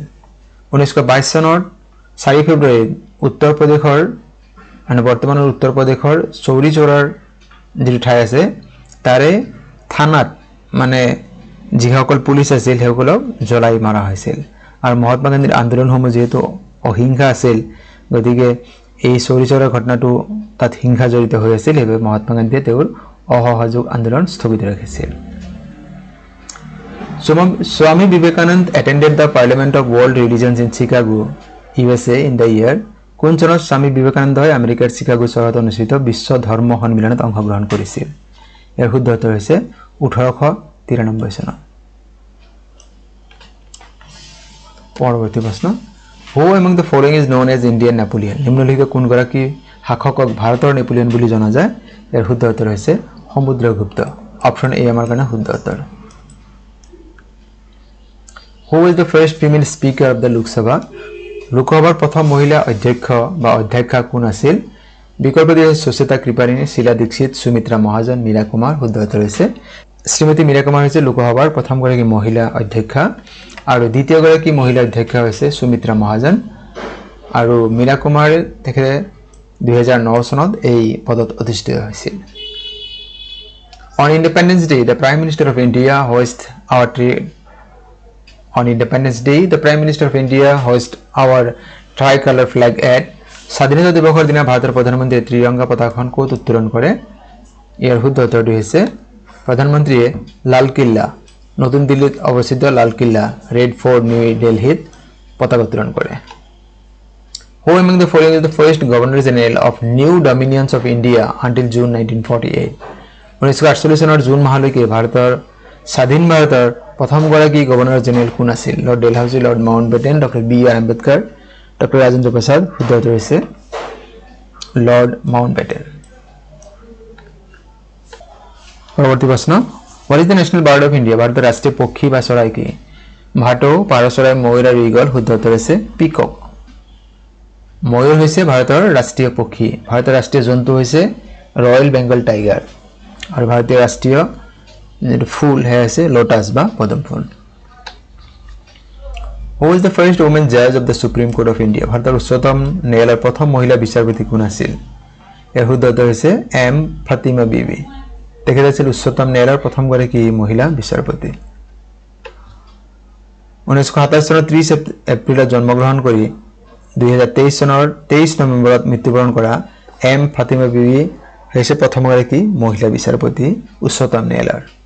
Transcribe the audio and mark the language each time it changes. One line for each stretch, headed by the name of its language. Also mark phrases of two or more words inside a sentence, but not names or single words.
Assamese: 1922 চনৰ 4 ফেব্ৰুৱাৰীত উত্তৰ প্ৰদেশৰ মানে বৰ্তমানৰ উত্তৰ প্ৰদেশৰ চৌৰি চৌৰাৰ যিটো ঠাই আছে তাৰে থানাত মানে যিসকল পুলিচ আছিল সেইসকলক জ্বলাই মাৰা হৈছিল। আৰু মহাত্মা গান্ধীৰ আন্দোলনসমূহ যিহেতু অহিংসা আছিল গতিকে এই চৌৰি চৌৰাৰ ঘটনাটো তাত হিংসা জড়িত হৈ আছিল, সেইবাবে মহাত্মা গান্ধীয়ে তেওঁৰ অসহযোগ আন্দোলন স্থগিত ৰাখিছিল।
English: Swami Vivekanand attended the Parliament of World Religions in Chicago, USA in the year
Assamese: কোন চনত স্বামী বিবেকানন্দই আমেৰিকাৰ চিকাগো চহৰত অনুষ্ঠিত বিশ্ব ধৰ্ম সন্মিলনত অংশগ্ৰহণ কৰিছিল? ইয়াৰ শুদ্ধ উত্তৰ হৈছে 1893 চনত। পৰৱৰ্তী প্ৰশ্ন,
English: Who among the following is known as Indian Napoleon?
Assamese: নিম্নলিখিত কোনগৰাকী শাসকক ভাৰতৰ নেপোলিয়ন বুলি জনা যায়? ইয়াৰ শুদ্ধ উত্তৰ হৈছে সমুদ্ৰগুপ্ত।
English: option A
Assamese: আমাৰ কাৰণে শুদ্ধ উত্তৰ।
English: Who is the first female speaker of the Lok Sabha?
Assamese: লোকসভাৰ প্ৰথম মহিলা অধ্যক্ষ বা অধ্যক্ষা কোন আছিল? বিকল্প দিয়ে সুচেতা কৃপালিনী, শীলা দীক্ষিত, সুমিত্ৰা মহাজন, মীৰা কুমাৰ। শুদ্ধ উত্তৰ হৈছে শ্ৰীমতী মীৰা কুমাৰ হৈছে লোকসভাৰ প্ৰথমগৰাকী মহিলা অধ্যক্ষা আৰু দ্বিতীয়গৰাকী মহিলা অধ্যক্ষা হৈছে সুমিত্ৰা মহাজন আৰু মীৰা কুমাৰ তেখেতে 2009 চনত এই পদত অধিষ্ঠিত হৈছিল।
English: On Independence Day, the Prime Minister of India hoist our On Independence Day, the Prime Minister of India hoist our tricolor flag at
Assamese: স্বাধীনতা দিৱসৰ দিনা ভাৰতৰ প্ৰধানমন্ত্ৰীয়ে ত্ৰিৰংগা পতাকাখন ক'ত উত্তোলন কৰে? ইয়াৰ শুদ্ধ উত্তৰটো হৈছে প্ৰধানমন্ত্ৰীয়ে লালকিল্লা, নতুন দিল্লীত অৱস্থিত লালকিল্লা, ৰেড ফৰ্ট, নিউ দিল্লীত পতাকা উত্তোলন কৰে।
English: Who among the following is the first Governor General of New Dominions of India until June 1948?
Assamese: 1948 চনৰ জুন মাহলৈকে ভাৰতৰ স্বাধীন ভাৰতৰ প্ৰথমগৰাকী গভৰ্ণৰ জেনেৰেল কোন আছিল? লৰ্ড ডেলহাউসি, লৰ্ড মাউণ্ট বেটেন, ডক্টৰ বি.আৰ. আম্বেদকাৰ, ডক্টৰ ৰাজেন্দ্ৰ প্ৰসাদ। শুদ্ধ উত্তৰ হৈছে লৰ্ড মাউণ্ট বেটেন। পৰৱৰ্তী প্ৰশ্ন,
English: What is the national bird of India?
Assamese: ভাৰতৰ ৰাষ্ট্ৰীয় পক্ষী বা চৰাই কি? ভাটৌ, পাৰ চৰাই, ময়ূৰ আৰু ঈগল। শুদ্ধ উত্তৰ হৈছে পিকক। ময়ূৰ হৈছে ভাৰতৰ ৰাষ্ট্ৰীয় পক্ষী। ভাৰতৰ ৰাষ্ট্ৰীয় জন্তু হৈছে
English: Royal Bengal Tiger
Assamese: আৰু ভাৰতীয় ৰাষ্ট্ৰীয় যিটো ফুল সেয়া হৈছে লোটাছ বা পদম ফুল।
English: Who is the first woman judge of the Supreme Court of India?
Assamese: ভাৰতৰ উচ্চতম ন্যায়ালয়ৰ প্ৰথম মহিলা বিচাৰপতি কোন আছিল? ইয়াৰ শুদ্ধ উত্তৰ হৈছে এম ফাতিমা বিবি। তেখেত আছিল উচ্চতম ন্যায়ালয়ৰ প্ৰথমগৰাকী মহিলা বিচাৰপতি। 1927 চনৰ 30 এপ্ৰিলত জন্মগ্ৰহণ কৰি 2023 চনৰ 23 নৱেম্বৰত মৃত্যুবৰণ কৰা এম ফাতিমা বিবি হৈছে প্ৰথমগৰাকী মহিলা বিচাৰপতি উচ্চতম ন্যায়ালয়ৰ।